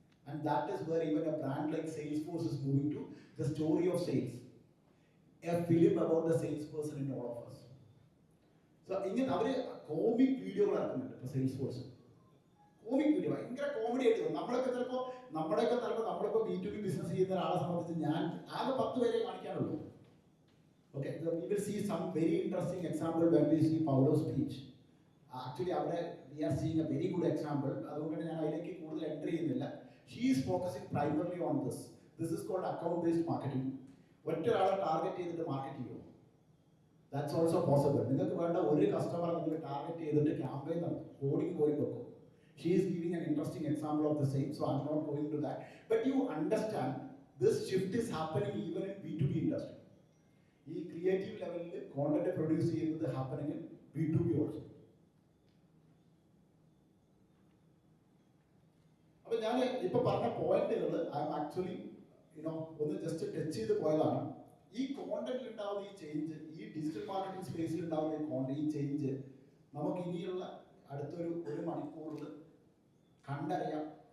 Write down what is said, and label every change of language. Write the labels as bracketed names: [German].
[English] And that is where even a brand like Salesforce is moving to the story of sales, a film about the sales person in all of us. [Malayalam] So ഇങ്ങനെ അവർ comic വീഡിയോകൾ ഇറക്കുന്നുണ്ട്. ഇപ്പോൾ സെയിൽസ്ഫോഴ്സ് comic video ഭയങ്കര comedy ആയിട്ട് തോന്നും. നമ്മുടെയൊക്കെ നമ്മളിപ്പോൾ B2B business ചെയ്യുന്ന ഒരാളെ സംബന്ധിച്ച് ഞാൻ ആകെ 10 പേരെ കാണിക്കാനുള്ളൂ. [English] Okay, so we will see some very interesting example when we see Paulo's speech. Actually, we are seeing a very good example. [Malayalam] അതുകൊണ്ട് ഞാൻ അതിലേക്ക് കൂടുതൽ എൻട്രി ചെയ്യുന്നില്ല. [English] She is focusing primarily on this. This is called account-based marketing. [Malayalam] ഒറ്റൊരാളെ target ചെയ്തിട്ട് market ചെയ്യുമോ? [English] That's also possible. [Malayalam] നിങ്ങൾക്ക് വേണ്ട ഒരു കസ്റ്റമർ നിങ്ങൾ ടാർഗറ്റ് ചെയ്തിട്ട് ക്യാമ്പയിൻ നടത്തും, കോഡിംഗ് പോയി വെക്കും. [English] She is giving an interesting example of the same, so I'm not going to that. But you understand, this shift is happening even in B2B industry. [Malayalam] ഈ creative ലെവലിൽ content produce ചെയ്യുന്നത് happening B2B also. അപ്പൊ ഞാൻ ഇപ്പൊ പറഞ്ഞ പോയിന്റുകൾ I M actually ഒന്ന് just touch ചെയ്ത് പോയതാണ്. ഈ കോണ്ടന്റിൽ ഉണ്ടാവുന്ന ഈ ചേഞ്ച്, ഈ ഡിജിറ്റൽ മാർക്കറ്റിംഗ് സ്പേസിൽ ഉണ്ടാവുന്ന ഈ ചേഞ്ച് നമുക്ക് ഇനിയുള്ള അടുത്തൊരു 1 മണിക്കൂറിൽ കണ്ടറിയാം.